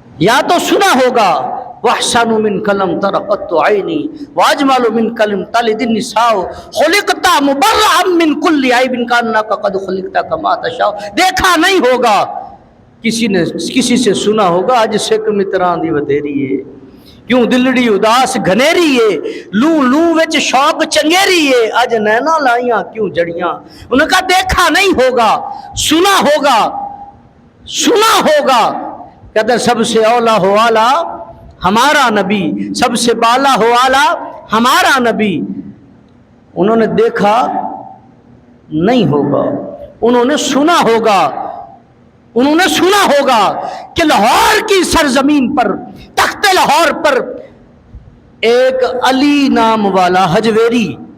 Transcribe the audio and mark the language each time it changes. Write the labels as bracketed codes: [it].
[ur] یا تو سنا ہوگا [ar] وَأَحْسَنُ مِنْكَ لَمْ تَرَ قَطُّ عَيْنِي وَأَجْمَلُ مِنْكَ لَمْ تَلِدِ النِّسَاءُ خُلِقْتَ مُبَرَّأً مِنْ كُلِّ عَيْبٍ كَأَنَّكَ قَدْ خُلِقْتَ كَمَا تَشَاءُ۔ [ur] دیکھا نہیں ہوگا، کسی نے کسی سے سنا ہوگا [pa] اج سکھ متراں دی ودھیری ہے، کیوں دلڑی اداس گھنیری لوں لوں وچ شوق چنگیری اج نینا لائیاں کیوں جڑیاں. [ur] انہوں نے کہا دیکھا نہیں ہوگا سنا ہوگا سنا ہوگا. کہتے ہیں سب سے اولا ہو آلہ ہمارا نبی, سب سے بالا ہو آلہ ہمارا نبی. انہوں نے دیکھا نہیں ہوگا, انہوں نے سنا ہوگا, انہوں نے سنا ہوگا کہ لاہور کی سرزمین پر, تخت لاہور پر ایک علی نام والا حجویری,